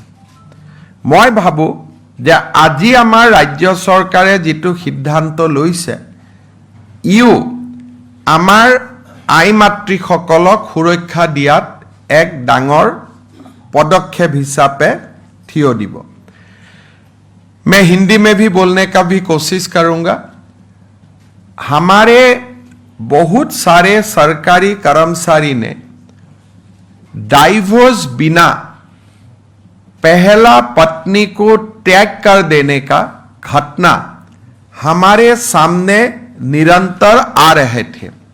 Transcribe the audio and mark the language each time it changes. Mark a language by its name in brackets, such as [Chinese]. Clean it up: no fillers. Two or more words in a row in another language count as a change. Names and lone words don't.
[Assamese] মই ভাবোঁ যে আজি আমাৰ ৰাজ্য চৰকাৰে যিটো সিদ্ধান্ত লৈছে, ইও আমাৰ আই মাতৃসকলক সুৰক্ষা দিয়াত এক ডাঙৰ পদক্ষেপ হিচাপে থিয় দিব। [Hindi] मैं हिंदी में भी बोलने का भी कोशिश करूंगा। हमारे बहुत सारे सरकारी कर्मचारी ने डाइवोर्स बिना पहला पत्नी को त्याग कर देने का घटना हमारे सामने निरंतर आ रहे थे।